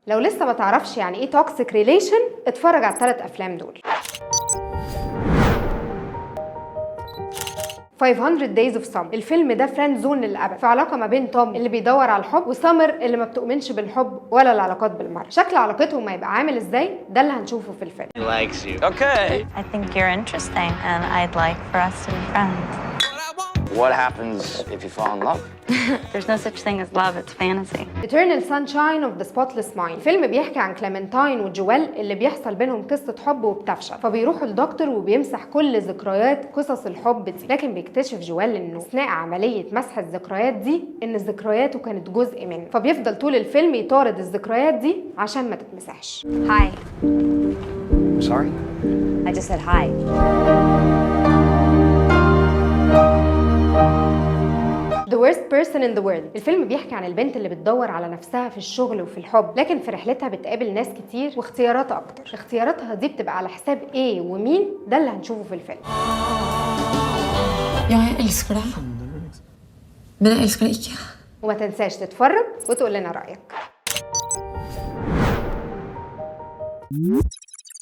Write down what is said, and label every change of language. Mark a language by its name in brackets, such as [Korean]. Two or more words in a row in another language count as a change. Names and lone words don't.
[Arabic] لو لسه ما تعرفش يعني ايه [English] toxic relationship, [Arabic] اتفرج على ال3 افلام دول. 500 Days of Summer. الفيلم ده [English] friend zone [Arabic] للأبد، في علاقة ما بين توم اللي بيدور على الحب وسامر اللي ما بتؤمنش بالحب ولا العلاقات بالمرة. شكل علاقتهم هيبقى عامل ازاي ده اللي هنشوفه في الفيلم. [English] Likes you. Okay. I think you're interesting and I'd like for us to be friends. What happens if you fall in love? There's no such thing as love, it's fantasy. Eternal Sunshine of the Spotless Mind. [Arabic] الفيلم بيحكي عن كليمنتاين وجويل اللي بيحصل بينهم قصة حب وبتفشل، فبيروحوا لدكتور وبيمسح كل ذكريات قصص الحب دي، لكن بيكتشف جويل انه اثناء عملية مسح الذكريات دي ان ذكرياته كانت جزء منه، فبيفضل طول الفيلم يطارد الذكريات دي عشان ما تتمسحش. [English] Hi. Sorry? I just said hi. The worst person in the world. [Arabic] الفيلم بيحكي عن البنت اللي بتدور على نفسها في الشغل وفي الحب، لكن في رحلتها بتقابل ناس كتير واختياراتها اكتر. اختياراتها دي بتبقى على حساب ايه ومين، ده اللي هنشوفه في الفيلم. [Swedish] Jag älskar dig. Men jag älskar dig inte. [Arabic] وما تنساش تتفرج وتقول لنا رأيك.